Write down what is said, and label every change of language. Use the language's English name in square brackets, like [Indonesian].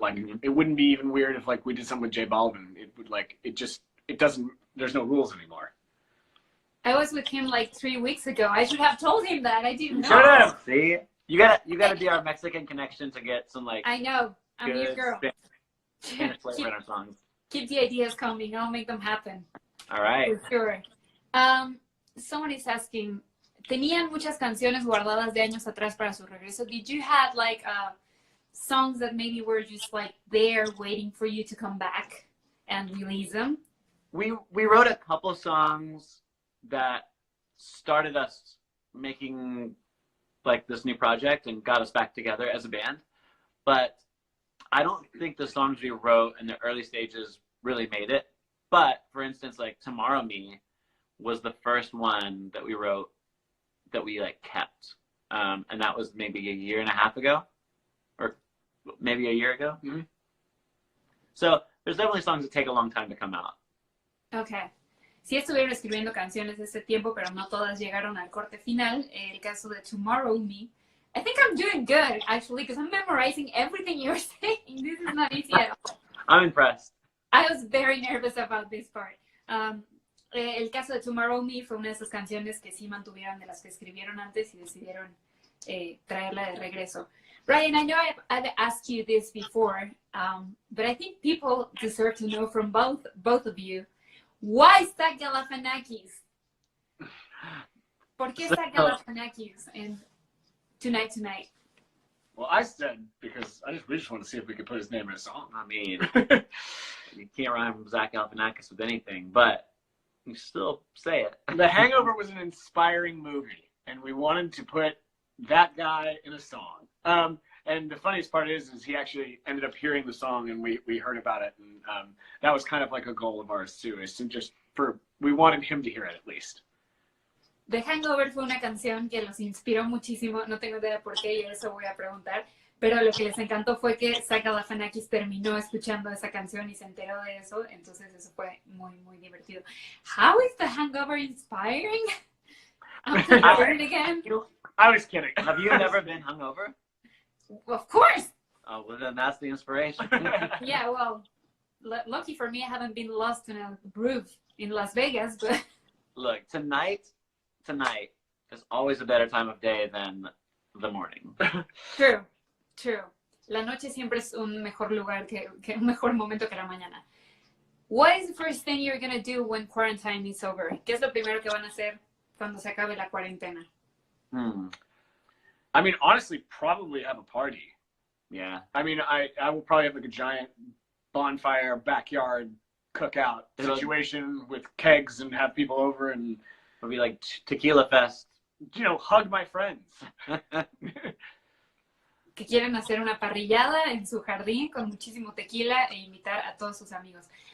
[English] Like, it wouldn't be even weird if like we did something with J Balvin. It would like, it doesn't, there's no rules anymore. I was with him like 3 weeks ago. I should have told him that. I didn't know. Shut up! See? You gotta be our Mexican connection to get some like. I know. I'm your girl. Spanish flavor in our songs. Keep the ideas coming. I'll make them happen. All right. For sure. Someone is asking, [Spanish] tenían muchas canciones guardadas de años atrás para su regreso. [English] Did you have like songs that maybe were just like there waiting for you to come back and release them? We wrote a couple songs that started us making like this new project and got us back together as a band. But I don't think the songs we wrote in the early stages really made it. But for instance, like Tomorrow Me was the first one that we wrote that we like kept. And that was maybe a year and a half ago, or maybe a year ago. Mm-hmm. So there's definitely songs that take a long time to come out. Okay. [Spanish] Sí estuvieron escribiendo canciones de ese tiempo, pero no todas llegaron al corte final. El caso de Tomorrow Me. [English] I think I'm doing good, actually, because I'm memorizing everything you're saying. This is not easy at all. I'm impressed. I was very nervous about this part. [Spanish] El caso de Tomorrow Me fue una de esas canciones que sí mantuvieron de las que escribieron antes y decidieron traerla de regreso. [English] Brian, I know I've asked you this before, but I think people deserve to know from both of you, why Zach Galifianakis? [Spanish] ¿Por qué Zach Galifianakis and Tonight? [English] Well, I said because we just want to see if we could put his name in a song. I mean, you can't rhyme Zach Galifianakis with anything, but you still say it. The Hangover was an inspiring movie, and we wanted to put that guy in a song. And the funniest part is he actually ended up hearing the song, and we heard about it, and that was kind of like a goal of ours too. Is to we wanted him to hear it at least. [Spanish] The Hangover fue una canción que los inspiró muchísimo. No tengo idea por qué y eso voy a preguntar. Pero lo que les encantó fue que Zach Galifianakis terminó escuchando esa canción y se enteró de eso. Entonces eso fue muy, muy divertido. [English] How is The Hangover inspiring? I'm hearing it again. I was kidding. Have you never been hungover? Of course. Oh, well, then that's the inspiration. Yeah, well, lucky for me, I haven't been lost in a groove in Las Vegas. But Look, tonight is always a better time of day than the morning. True. [Spanish] la noche siempre es un mejor lugar que un mejor momento que la mañana. [English] What is the first thing you're going to do when quarantine is over? [Spanish] ¿Qué es lo primero que van a hacer cuando se acabe la cuarentena? [English] I mean, honestly, probably have a party. Yeah. I mean, I will probably have like a giant bonfire, backyard cookout situation with kegs and have people over and It'll be like tequila fest. You know, hug my friends. [Spanish] Que quieren hacer una parrillada en su jardín con muchísimo tequila e invitar a todos sus amigos.